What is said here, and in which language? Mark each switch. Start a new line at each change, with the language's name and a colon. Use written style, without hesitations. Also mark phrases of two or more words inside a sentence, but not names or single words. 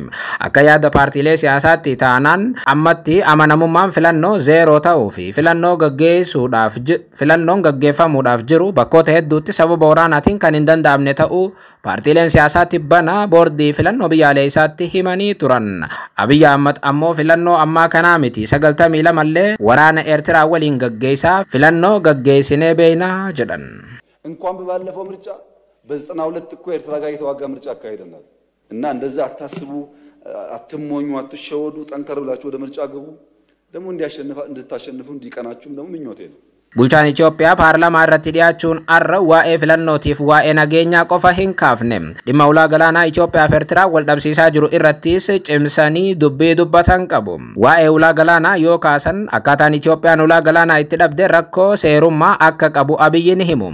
Oromo: Akka yaada paartiilee siyaasaatti taanaan ammatti amanamummaan filannoo zeeroo ta'uu fi filannoon gaggeeffamuudhaaf jiru bakkoota hedduutti sababa waraanaatiin kan hin danda'amne ta'uu paartiileen siyaasaatti bana boordii filannoo biyyaalessaatti himanii turan. Abiy Ahmad ammoo filannoo ammaa kanaa miti 92 illee waraana Eertiraa waliin gaggeessaa filannoo gaggeessinee beeknaa ጀደን
Amharic: እንኳን በባለፈው ምርጫ በ92 እኮ ኤርትራ ጋር የተዋጋ ምርጫ አካሄደናል እና እንደዛ አታስቡ አትሞኙ አትሸወዱ ጠንከር ብላችሁ ወደ ምርጫ ግቡ ደግሞ እንድታሸንፉ እንዲቀናችሁም ደግሞ ምኞቴ ነው
Oromo: Bulchaan Itoophiyaa paarlaamaa irratti dhiyaachuun arra waa'ee filannootiif waa'ee nageenyaa qofa hin kaafne. Dhimma ulaa galaanaa Itoophiyaa fi Eertiraa wal dhabsiisaa jiru irrattis cimsanii dubbii dubbatan qabu. Waa'ee ulaa galaanaa yoo kaasan akkaataan Itoophiyaan ulaa galaanaa itti dhabde rakkoo seerummaa akka qabu Abiyyi ni himu.